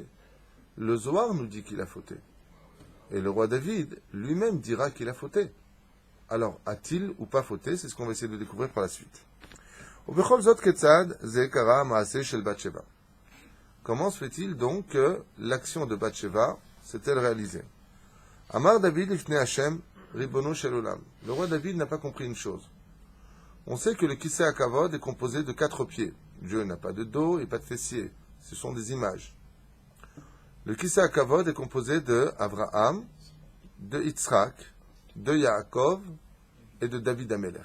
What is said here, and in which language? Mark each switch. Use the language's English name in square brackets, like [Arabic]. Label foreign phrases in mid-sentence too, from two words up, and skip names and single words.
[French] Le Zohar nous dit qu'il a fauté. Et le roi David lui-même dira qu'il a fauté. Alors, a-t-il ou pas fauté? C'est ce qu'on va essayer de découvrir par la suite. Comment se fait-il donc que l'action de Bathsheba s'est-elle réalisée? [Hebrew] אמר דוד לפני השם רבונו של עולם. [French] Le roi David n'a pas compris une chose. On sait que le [Hebrew] כסא הכבוד [French] est composé de 4 pieds. Dieu n'a pas de dos et pas de fessiers. Ce sont des images. Le [Hebrew] כסא הכבוד [French] est composé de Avraham, de Yitzhak, de Yaakov et de David Amelech.